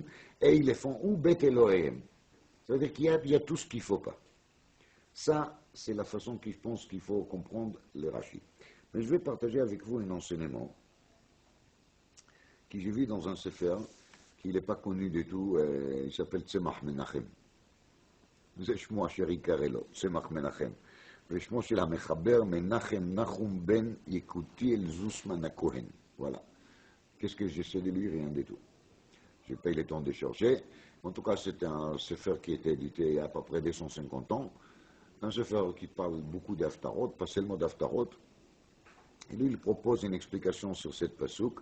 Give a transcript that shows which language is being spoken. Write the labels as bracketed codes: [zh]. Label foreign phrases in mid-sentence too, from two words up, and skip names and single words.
[fr] Et ils les font ou Bet Elohim. C'est-à-dire qu'il y a tout ce qu'il ne faut pas. Ça, c'est la façon que je pense qu'il faut comprendre les Rashi. Mais je vais partager avec vous un enseignement que j'ai vu dans un sefer qui n'est pas connu du tout, il s'appelle Tzemach Menachem. [he] זה שמו אשר יקרא לו, צמח מנחם. ושמו של המחבר מנחם נחום בן יקותיאל זוסמן הכהן. [fr] Voilà. Qu'est-ce que j'essaie de lui? Rien du tout. Je n'ai pas eu le temps de chercher. En tout cas, c'est un sefer qui a été édité il y a à peu près 250 ans. Un sefer qui parle beaucoup d'Aftarot, pas seulement d'Aftarot. Et lui, il propose une explication sur cette pasouk.